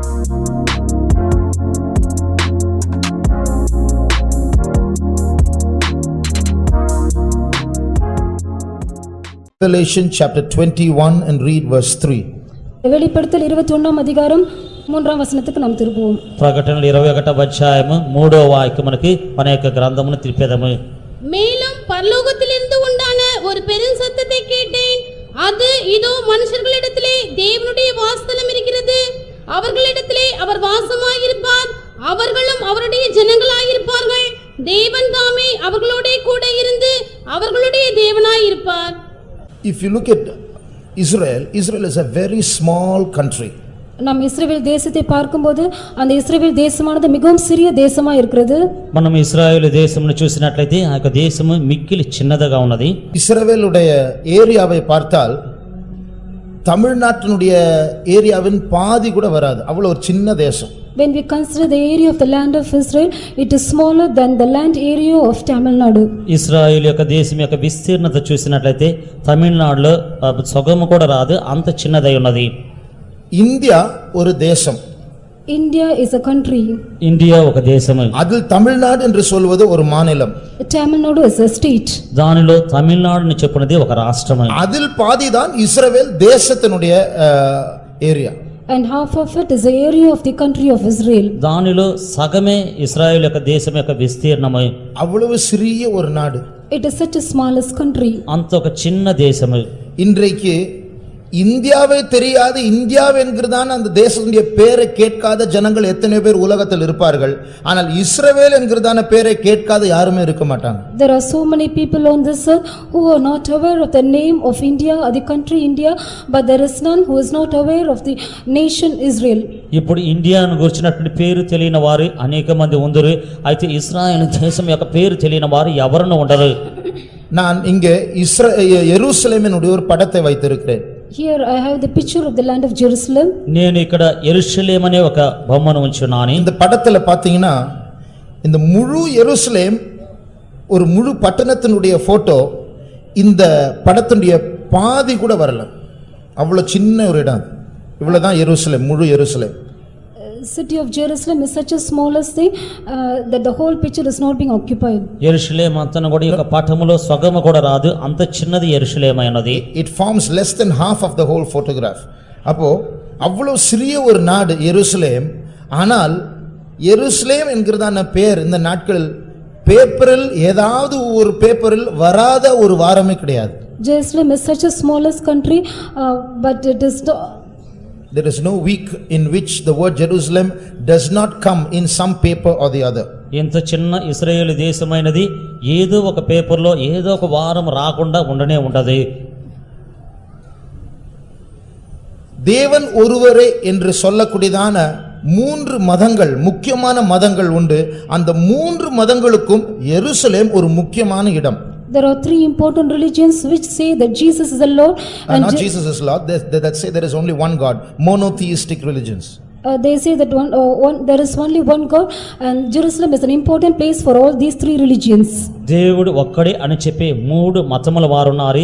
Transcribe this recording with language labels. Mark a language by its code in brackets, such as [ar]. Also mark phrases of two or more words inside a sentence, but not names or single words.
[en] Revelation chapter 21 and read verse 3. [ta] வெளிப்படுத்தல் 21ஆம் அதிகாரம் 3ஆம் வசனத்துக்கு நாம் திரும்புவோம். [te] ప్రకటనలు 21వ అధ్యాయము 3వ వాక్యం మనకి మన యొక్క గ్రంథమును తిప్పేదము. [ta] மேலும் பரலோகத்திலிருந்து உண்டான ஒரு பெரும் சத்தத்தை கேட்டேன். அது இதோ மனுஷர்களிடத்திலே தேவனுடைய வாசஸ்தலம் இருக்கிறது. அவர்களிடத்திலே அவர் வாசமாயிருப்பார். அவர்களும் அவருடைய ஜனங்களாயிருப்பார்கள். தேவன் தாமே அவர்களோடே கூட இருந்து அவர்களுடைய தேவனாயிருப்பார். [en] If you look at Israel, Israel is a very small country. [ta] நாம் இஸ்ரவேல் தேசத்தை பார்க்கும்போது அந்த இஸ்ரவேல் தேசமானது மிகவும் சிறிய தேசமா இருக்கிறது. [te] మనం ఇశ్రాయేలు దేశమును చూసినట్లయితే ఆ యొక్క దేశము మిక్కిలి చిన్నదిగా ఉన్నది. [ta] இஸ்ரவேலுடைய ஏரியாவை பார்த்தால் தமிழ்நாட்டினுடைய ஏரியாவின் பாதி கூட வராது. அவ்வளவு ஒரு சின்ன தேசம். [en] When we consider the area of the land of Israel, it is smaller than the land area of Tamil Nadu. [te] ఇశ్రాయేలు యొక్క దేశం యొక్క విస్తీర్ణత చూసినట్లయితే తమిళనాడులో సగము కూడా రాదు, అంత చిన్నదై ఉన్నది. [ta] இந்தியா ஒரு தேசம். [en] India is a country. [te] ఇండియా ఒక దేశము. [ta] அதில் தமிழ்நாடு என்று சொல்வது ஒரு மாநிலம். [en] Tamil Nadu is a state. [te] దానిలో తమిళనాడుని చెప్పునది ఒక రాష్ట్రము. [ta] அதில் பாதிதான் இஸ்ரவேல் தேசத்தினுடைய ஏரியா. [en] And half of it is the area of the country of Israel. [te] దానిలో సగమే ఇశ్రాయేలు యొక్క దేశం యొక్క విస్తీర్ణము. [ta] அவ்வளவு சிறிய ஒரு நாடு. [en] It is such a smallest country. [te] అంత ఒక చిన్న దేశము. [ta] இன்றைக்கு இந்தியாவே தெரியாது, இந்தியா என்கிறதான அந்த தேசத்துடைய பேரை கேட்காத ஜனங்கள் எத்தனை பேர் உலகத்தில் இருப்பார்கள். ஆனால் இஸ்ரவேல் என்கிறதான பேரை கேட்காத யாருமே இருக்க மாட்டாங்க. [en] There are so many people on this earth who are not aware of the name of India or the country India, but there is none who is not aware of the nation Israel. [te] ఇప్పుడు ఇండియాను గురించినటువంటి పేరు తెలియని వారు అనేక మంది ఉందరు. అయితే ఇశ్రాయేలు దేశం యొక్క పేరు తెలియని వారు ఎవరునూ ఉండరు. [ta] நான் இங்கே எருசலேமினுடைய ஒரு படத்தை வைத்திருக்கிறேன். [en] Here I have the picture of the land of Jerusalem. [te] నేను ఇక్కడ యెరూషలేము అనే ఒక బొమ్మను ఉంచున్నాను. [ta] இந்த படத்துல பாத்தீங்கன்னா இந்த முழு எருசலேம் ஒரு முழு பட்டணத்தினுடைய போட்டோ இந்த படத்தினுடைய பாதி கூட வரல. அவ்வளவு சின்ன ஒரு இடம். இவ்வளவுதான் எருசலேம், முழு எருசலேம். [en] City of Jerusalem is such a smallest thing that the whole picture is not being occupied. [te] యెరూషలేము అంతను కూడా ఈ యొక్క పటములో సగము కూడా రాదు, అంత చిన్నది యెరూషలేము అయినది. [en] It forms less than half of the whole photograph. [ta] அப்போ அவ்வளவு சிறிய ஒரு நாடு எருசலேம். ஆனால் எருசலேம் என்கிறதான பேர் இந்த நாட்களில் பேப்பரில் ஏதாவது ஒரு பேப்பரில் வராத ஒரு வாரமே கிடையாது. [en] Jerusalem is such a smallest country, but it is There is no week in which the word Jerusalem does not come in some paper or the other. [te] ఇంత చిన్న ఇశ్రాయేలు దేశమైనది ఏదో ఒక పేపర్లో ఏదో ఒక వారం రాకుండా ఉండనే ఉండదు. [ta] தேவன் ஒருவரே என்று சொல்லக்கூடியதான 3 மதங்கள், முக்கியமான மதங்கள் உண்டு. அந்த 3 மதங்களுக்கும் எருசலேம் ஒரு முக்கியமான இடம். [en] There are 3 important religions which say that Jesus is the Lord and not Jesus is Lord, that say there is only one God, monotheistic religions. They say that there is only one God, and Jerusalem is an important place for all these 3 religions. [te] దేవుడు ఒక్కడే అని చెప్పి 3 మతముల వారు ఉన్నారు.